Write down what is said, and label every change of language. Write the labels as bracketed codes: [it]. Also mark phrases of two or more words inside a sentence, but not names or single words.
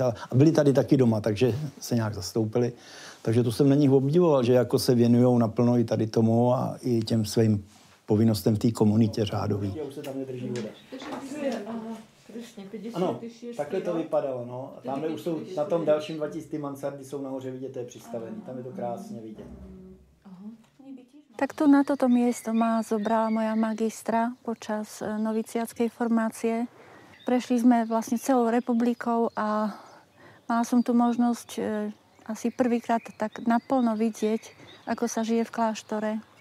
[cs] A byli tady taky doma, takže se nějak zastoupili. Takže to jsem na nich obdivoval, že jako se věnujou naplno i tady tomu a i těm svým povinnostem v té komunitě řádový. Už se tam nedrží voda. Ano, takhle to vypadalo, no. A tamhle už jsou, na tom dalším 2000 mansardy jsou nahoře vidět, to je přistavený. Tam je to krásně vidět. [sk] Tak tu na toto miesto ma zobrala moja magistra počas noviciátskej formácie. Prešli sme vlastne celou republikou a mala som tu možnosť asi prvýkrát tak naplno vidieť, ako sa žije v kláštore.